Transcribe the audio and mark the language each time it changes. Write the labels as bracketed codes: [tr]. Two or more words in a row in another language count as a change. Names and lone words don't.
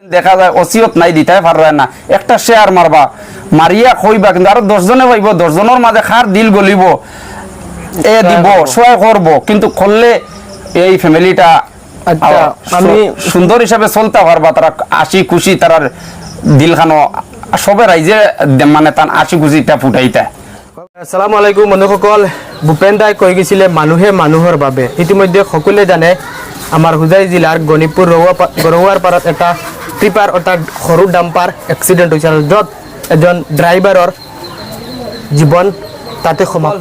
[syl] দেখা যায় ওসিয়ত নাই দিতে পারবে না, একটা শেয়ার মারবা মারিয়া কইবা, কিন্তু আরো 10 জনে পাইব, 10 জনের মাঝে খার দিল গলিব, এ দিব সহায় করব, কিন্তু করলে এই ফ্যামিলিটা আমি সুন্দর হিসাবে চলতে পারবা, তারা আসি খুশি, তারার দিলখানো সবে রাইজে মানে তার আসি খুশিটা ফুটাইতা। [ar] السلام عليكم [as] বন্ধুসকল, ভূপেন দাই কৈ গৈছিলে মানুহে মানুহৰ বাবে। ইতিমধ্যে সকলোৱে জানে আমাৰ হুজাই জিলাৰ গণিপুৰ ৰহুৱাৰ পাৰত এটা টিপাৰ অৰ্থাৎ সৰু ডাম্পাৰ এক্সিডেণ্ট হৈছিল, য'ত এজন ড্ৰাইভাৰৰ জীৱন তাতে সমাপ্ত।